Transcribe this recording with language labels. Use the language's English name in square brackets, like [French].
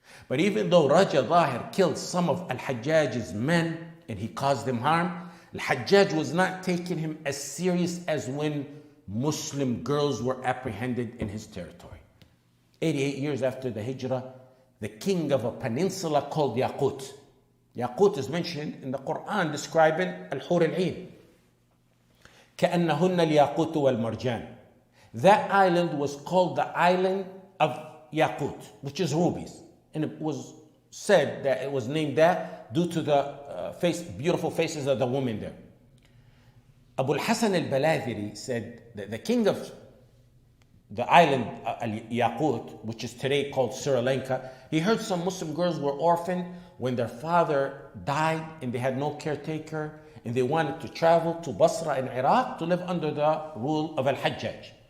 [English] But even though Raja Zahir killed some of Al-Hajjaj's men and he caused them harm, Al-Hajjaj was not taking him as serious as when Muslim girls were apprehended in his territory. 88 years after the Hijrah, the king of a peninsula called Yaqut. Yaqut is mentioned in the Quran describing Al-Hur al-Ain. [Arabic] كأنهن الياقوت والمرجان. [English] That island was called the island of Yaqut, which is rubies. And it was said that it was named that due to the beautiful faces of the women there. Abu al-Hasan al-Baladhiri said that the king of the island Yaqut, which is today called Sri Lanka, he heard some Muslim girls were orphaned when their father died and they had no caretaker, and they wanted to travel to Basra in Iraq to live under the rule of Al-Hajjaj.